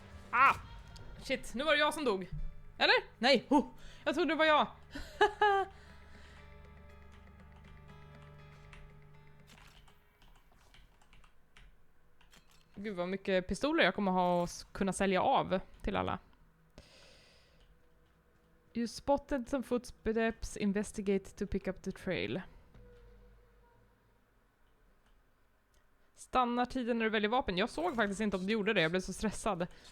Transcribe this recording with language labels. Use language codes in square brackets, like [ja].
[sv] Ah! Shit, nu var det jag som dog. Eller? Nej! Jag trodde det var jag. Gud vad mycket pistoler jag kommer ha och kunna sälja av till alla. [en] You spotted some footsteps, investigate to pick up the trail. [sv] Stannar tiden när du väljer vapen. Jag såg faktiskt inte om du gjorde det, jag blev så stressad.